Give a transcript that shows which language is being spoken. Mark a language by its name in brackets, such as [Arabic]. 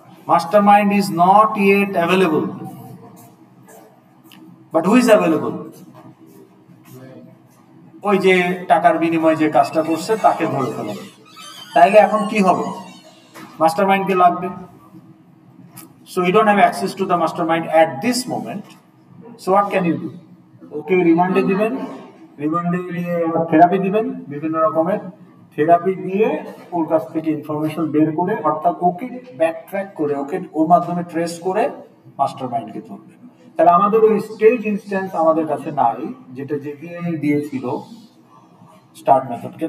[English] Master mind is not yet available, but who is available? [Bangla] ওই যে টাকার বিনিময়ে যে কাজটা করছে তাকে ধরে ফেলা। তাইলে এখন কি হবে? মাস্টার মাইন্ডকে লাগবে। [English] So you don't have access to the mastermind at this moment. So what can you do? [Bangla] ওকে রিমান্ডে দিবেন, রিমান্ডে নিয়ে থেরাপি দিবেন, বিভিন্ন রকমের থেরাপি দিয়ে ওর কাছ থেকে ইনফরমেশন বের করে, অর্থাৎ ওকে ব্যাক ট্র্যাক করে, ওকে ওর মাধ্যমে ট্রেস করে মাস্টার মাইন্ডকে ধরবেন। তাহলে আমাদের ওই স্টেজ ইনস্ট্যান্স আমাদের কাছে নাই, যেটা জেভিএম দিয়েছিল স্টার্ট মেথডকে।